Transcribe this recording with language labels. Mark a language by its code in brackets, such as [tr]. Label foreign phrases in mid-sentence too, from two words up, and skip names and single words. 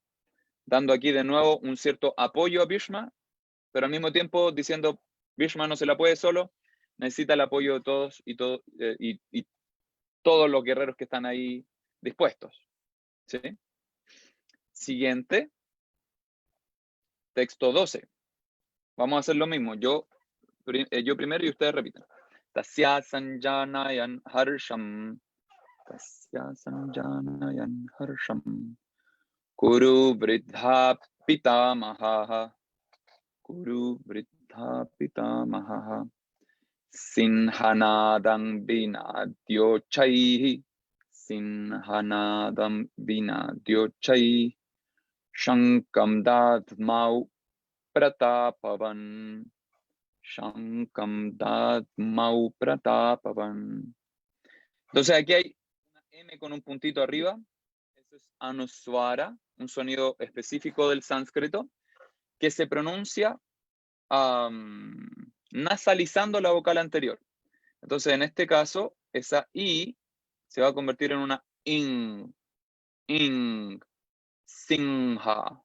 [es] Dando aquí de nuevo un cierto apoyo a Bhishma, pero al mismo tiempo diciendo, Bhishma no se la puede solo, necesita el apoyo de todos y todos los guerreros que están ahí dispuestos. ¿Sí? Siguiente, texto 12. Vamos a hacer lo mismo. Yo primero y ustedes repiten. [sa] Tasya sanjanayan harsham. Tasya sanjanayan harsham. Kuru vridha pitamaha. Kuru vridha pitamaha. Sinhanadam vinadyochaihi. Sinhanadam vinadyochaihi. Shankam dadmau pratapavan. Shankam dadmau pratapavan. [es] Entonces aquí hay una M con un puntito arriba. Eso es anuswara, un sonido específico del sánscrito, que se pronuncia nasalizando la vocal anterior. Entonces en este caso, esa I se va a convertir en una ing, singha.